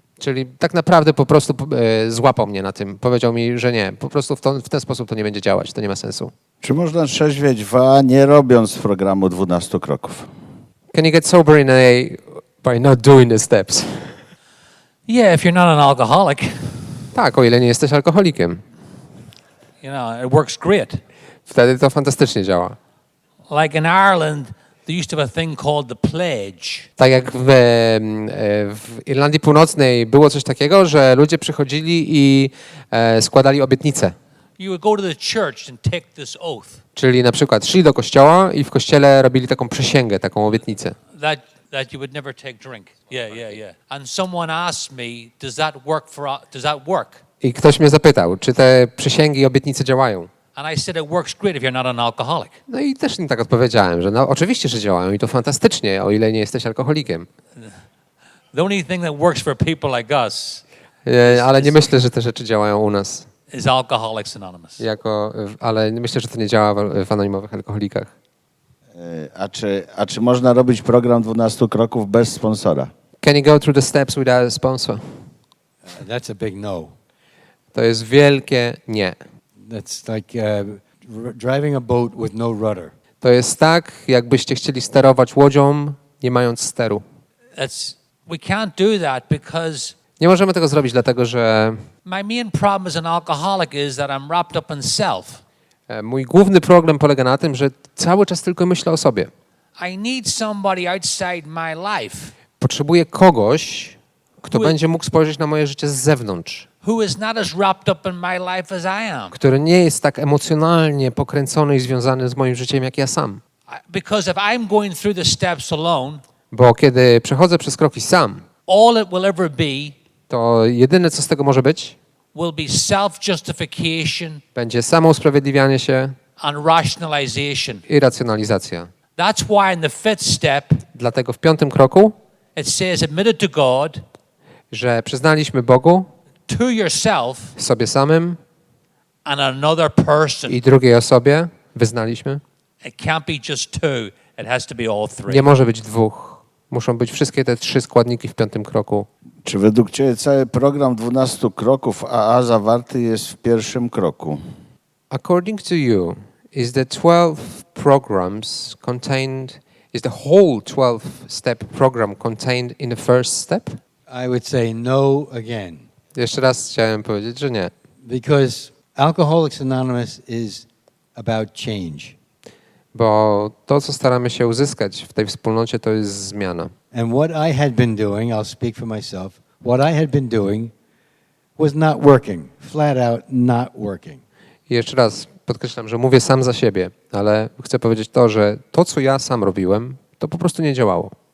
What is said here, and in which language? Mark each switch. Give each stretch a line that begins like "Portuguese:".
Polish: Czyli tak naprawdę po prostu złapał mnie na tym. Powiedział mi, że nie, po prostu w ten sposób to nie będzie działać, to nie ma sensu. Czy można trzeźwieć nie robiąc programu 12 kroków?
English: Can you get sober in AA by not doing the steps? Yeah, if you're not an alcoholic,
Polish: Tak, o ile nie jesteś alkoholikiem.
English: you know, it works great.
Polish: Wtedy to fantastycznie działa.
English: Like in Ireland, they used to have a thing called the pledge.
Polish: Tak jak w Irlandii Północnej było coś takiego, że ludzie przychodzili i składali obietnice.
English: You would go to the church and take this oath
Polish: Czyli na przykład szli do kościoła i w kościele robili taką przysięgę, taką obietnicę.
English: that you would never take drink. Yeah. And someone asked me, does that work?
Polish: I ktoś mnie zapytał, czy te przysięgi i obietnice działają.
English: And I said it works great if you're not an alcoholic.
Polish: No i też im tak odpowiedziałem, że no oczywiście, że działają i to fantastycznie, o ile nie jesteś alkoholikiem.
English: The only thing that works for people like us
Polish: Ale nie myślę, że te rzeczy działają u nas.
English: is Alcoholics Anonymous.
Polish: Ale myślę, że to nie działa w anonimowych alkoholikach. A czy można robić program 12 kroków bez sponsora?
English: Can you go through the steps without a sponsor? That's a big no.
Polish: To jest wielkie nie.
English: That's like driving a boat with no rudder.
Polish: To jest tak, jakbyście chcieli sterować łodzią, nie mając steru.
English: We can't do that because
Polish: Nie możemy tego zrobić, dlatego że
English: my main problem as an alcoholic is that I'm wrapped up in self.
Polish: mój główny problem polega na tym, że cały czas tylko myślę o sobie.
English: I need somebody outside my life
Polish: Potrzebuję kogoś, kto będzie mógł spojrzeć na moje życie z zewnątrz,
English: who is not as wrapped up in my life as I am.
Polish: który nie jest tak emocjonalnie pokręcony i związany z moim życiem jak ja sam.
English: Because if I'm going through the steps alone,
Polish: Bo kiedy przechodzę przez kroki sam,
English: all it will ever be
Polish: to jedyne, co z tego może być,
English: will be self-justification
Polish: będzie samo usprawiedliwianie się
English: and rationalization.
Polish: i racjonalizacja.
English: That's why in the fifth step
Polish: Dlatego w 5. kroku,
English: it says admitted to God,
Polish: że przyznaliśmy Bogu,
English: to yourself
Polish: sobie samym
English: and another person.
Polish: i drugiej osobie wyznaliśmy.
English: It can't be just two. It has to be all three.
Polish: Nie może być dwóch. Muszą być wszystkie te 3 składniki w 5. kroku. Czy według Ciebie cały program 12 kroków AA zawarty jest w 1. kroku?
English: According to you, is the 12 programs contained Is the whole 12-step program contained in the first step? I would say no again.
Polish: Jeszcze raz chciałem powiedzieć, że nie.
English: Because Alcoholics Anonymous is about change.
Polish: Bo to, co staramy się uzyskać w tej wspólnocie, to jest zmiana.
English: And what I had been doing, I'll speak for myself, what I had been doing was not working. Flat out not working.
Polish: I jeszcze raz podkreślam, że mówię sam za siebie, ale chcę powiedzieć to, że to, co ja sam robiłem, to po prostu nie działało.